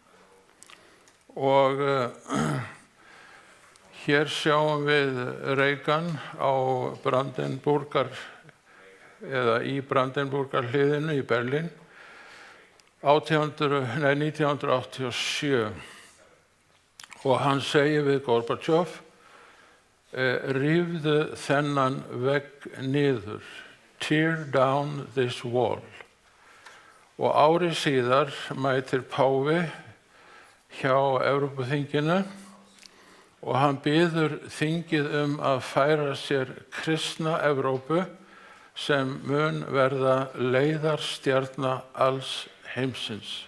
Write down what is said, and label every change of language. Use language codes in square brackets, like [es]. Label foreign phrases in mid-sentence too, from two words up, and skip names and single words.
[is] Og hér sjáum við Reagan á í Brandenburgarhliðinu í Berlín 1987. Og hann segir við Gorbachev, rífðu þennan vegg niður, [en] tear down this wall. [is] Og ári síðar mætir páfi hjá Evrópuþinginu og hann biður þingið að færa sér kristna Evrópu sem mun verða leiðarstjarna alls heimsins.